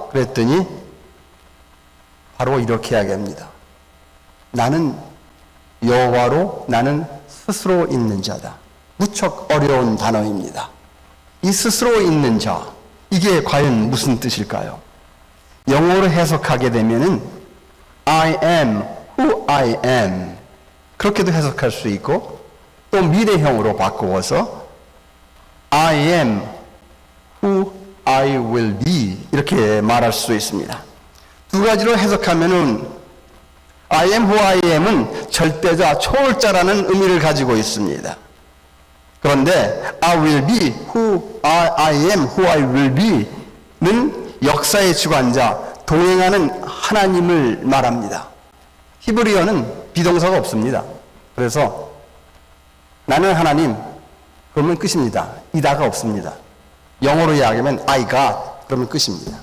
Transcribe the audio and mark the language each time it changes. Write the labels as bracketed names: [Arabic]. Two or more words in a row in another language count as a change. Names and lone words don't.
[Korean] 그랬더니 바로 이렇게 이야기합니다. 나는 여호와로 나는 스스로 있는 자다. 무척 어려운 단어입니다. 이 스스로 있는 자, 이게 과연 무슨 뜻일까요? 영어로 해석하게 되면은 [English] I am who I am [Korean] 그렇게도 해석할 수 있고 또 미래형으로 바꾸어서 [English] I am who I will be [Korean] 이렇게 말할 수 있습니다. 두 가지로 해석하면은 [English] I am who I am [Korean] 은 절대자, 초월자라는 의미를 가지고 있습니다. 그런데 [English] I will be who I am who I will be [Korean] 는 역사의 주관자, 동행하는 하나님을 말합니다. 히브리어는 비동사가 없습니다. 그래서 나는 하나님 그러면 끝입니다. 이다가 없습니다. 영어로 이야기하면 [English] I got [Korean] 그러면 끝입니다.